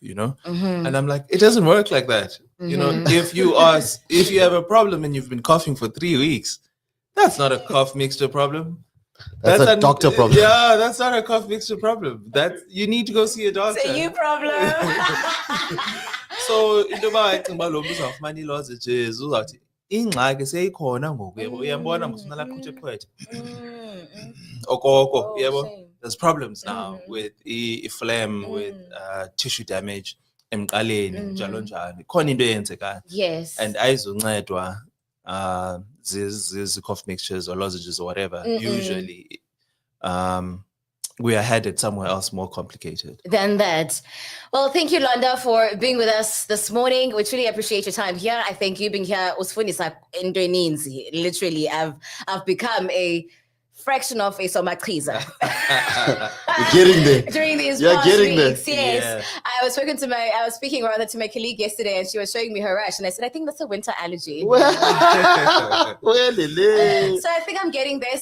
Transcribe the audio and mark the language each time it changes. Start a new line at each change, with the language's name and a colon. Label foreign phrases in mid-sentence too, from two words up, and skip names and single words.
English: And I'm like, it doesn't work like that. If you have a problem and you've been coughing for 3 weeks, that's not a cough mixture problem. That's a doctor problem. Yeah, that's not a cough mixture problem. You need to go see a doctor. It's a you problem.
Xhosa: So into bayicinga lo mntu uzawufumana ilozi nje uzawuthi ingxaki seyikhona ngoku yebo uyambona ngusuna laqhuthe ephwethe okoko yebo
English: there's problems now with phlegm with tissue damage
Xhosa: emqaleni njalo njalo khona into eyenzekayo and ayizoncedwa
English: these cough mixtures or lozenges or whatever usually we are headed somewhere else more complicated than that. Well, thank you, Lwanda, for being with us this morning. We truly appreciate your time here. I think you being here
Xhosa: usifundisa into eninzi.
English: Literally, I've become a fraction of a somachiza. You're getting there. During these You're past getting weeks, there. yes. Yeah. I was speaking to my colleague yesterday, and she was showing me her rash, and I said, I think that's a winter allergy. So I think I'm getting there.